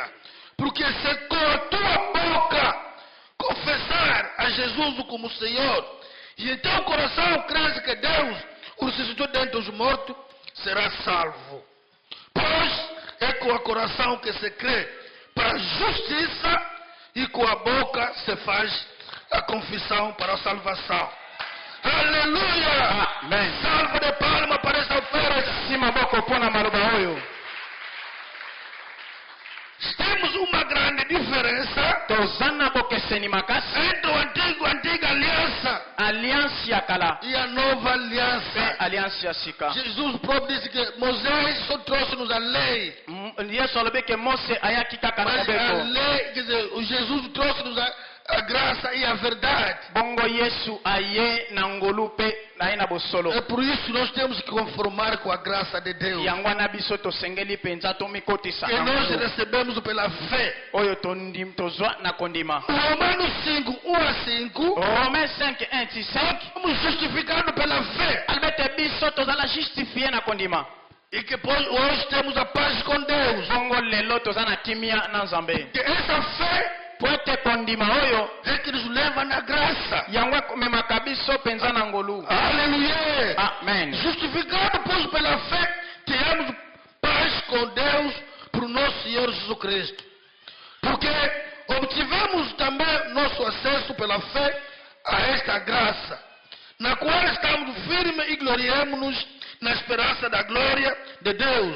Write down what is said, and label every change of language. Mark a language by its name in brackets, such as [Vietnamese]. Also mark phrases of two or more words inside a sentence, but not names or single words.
[Portuguese] Porque se com a tua boca confessar a Jesus como Senhor e em teu coração creres que Deus o ressuscitou dentre os mortos, serás salvo. Pois é com o coração que se crê para a justiça e com a boca se faz a confissão para a salvação. Aleluia! Amen. Salva de palma para essa oferta. [Lingala] Sima boko pona maloba oyo. [Portuguese] Temos uma grande diferença [Lingala] Tozana bokeseni makasi. [Portuguese] entre a antiga aliança [Lingala] Alliance ya kala [Portuguese] e a nova [Lingala] pe [Portuguese] aliança. [Lingala] alliance ya sika. [Portuguese] Jesus próprio disse que Moisés só trouxe-nos a lei. [Lingala] Yesu alobi ke Mose ayaki kaka na [Portuguese] Mas a [Lingala] mobeko. [Portuguese] lei, quer dizer, o Jesus trouxe-nos a graça e a verdade. [Lingala] Bongo Yesu aye na ngolu pe na ye na bosolo. [Portuguese] É por isso que nós temos que conformar com a graça de Deus. [Lingala] Yango wana biso tosengeli penza tomikotisa [Portuguese] Que [Lingala] na [Portuguese] nós [Lingala] ngolu. [Portuguese] recebemos pela fé. [Lingala] Oyo tozwa na kondima. [Portuguese] Romanos 5, 1 a 5. [Lingala] Romains 5, 1 ti 5. [Portuguese] Somos justificados pela fé. [Lingala] Albete biso tozala justifie na kondima. [Portuguese] E que hoje temos a paz com Deus. [Lingala] Bongo lelo toza na kimia na nzambe. [Portuguese] Que essa fé [Lingala] Po ete kondima oyo [Portuguese] é que nos leva na graça. [Lingala] yango ekomemaka biso penza na ngolu. [Portuguese] Aleluia. [Lingala] Amen. [Portuguese] Justificados pois pela fé, temos paz com Deus por nosso Senhor Jesus Cristo. Porque obtivemos também nosso acesso pela fé a esta graça, na qual estamos firmes e gloriamos-nos na esperança da glória de Deus.